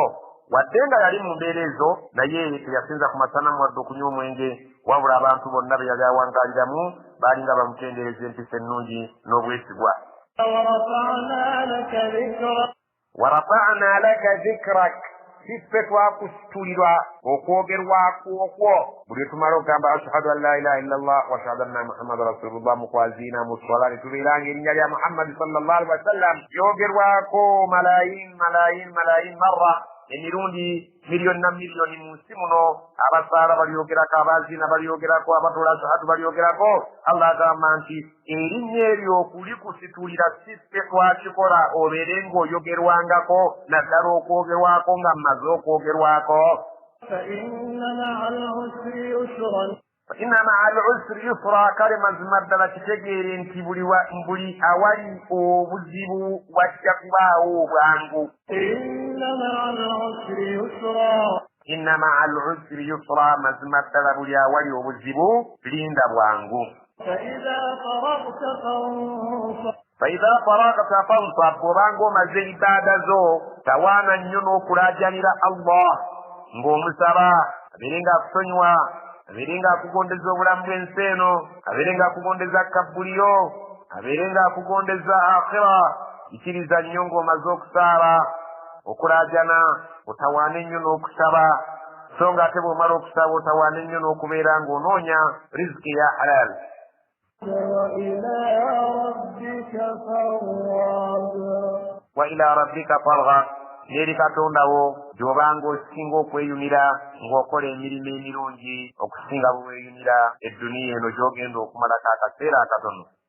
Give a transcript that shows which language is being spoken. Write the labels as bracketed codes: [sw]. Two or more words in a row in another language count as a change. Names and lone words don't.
[lg] Wadde nga yali mu mbeera ezo naye teyasinza ku masanamu wadde okunywa omwenge wabula abantu bonna be yali awangaaliramu baali nga bamutendereza empisa ennungi n'obwesigwa. [ar] ورفعنا لك ذكرك, [lg] siffe twakusitulirwa okwogerwako okwo buli tumala okugamba [ar] أشهد أن لا إله إلا الله وأشهد أن محمدا رسول الله [lg] mukwazina mu swala ne tubeera ng'erinnya lya Muhammad [ar] صلى الله عليه وسلم [lg] lyogerwako [ar] ملايين مرة, [lg] emirundi miliyoni na miliyoni mu nsi muno. Abasaala balyogerako, abaziina balyogerako, abatola shahadu balyogerako. Allah agamba nti erinnya eryo okulikusitulira si ffe twakikola obeere ng'oyogerwangako naddala okwogerwako nga mmaze okwogerwako. [ar] إن مع العسر يسرا, [lg] kale mazima ddala kitegeere nti buli awali obuzibu wajja kubaawo obwangu. [ar] إن مع العسر يسرا, [lg] mazima ddala buli awali obuzibu linda bwangu. [ar] فإذا فرغت فانصب, [lg] bw'obanga omaze ibaada zo tawaana nnyo n'okulaajanira Allah ng'omusaba abeere ng'akusonyiwa, abeere ng'akugondeza obulamu bw'ensi eno, abeere ng'akugondeza kabbuliyo, abeere ng'akugondeza akhira. Ikiriza nnyo ng'omaze okusaaba okulaajana otawaane nnyo n'okusaba, so nga ate bw'omala okusaba otawaane nnyo n'okubeera ng'onoonya riziki ya halal. [ar] وإلى ربك فارغب, [lg] n'eri Katonda wo gy'obanga osinga okweyunira ng'okola emirimu emirungi okusinga bwe weeyunira edduniya eno gy'ogenda okumalako akaseera akatono.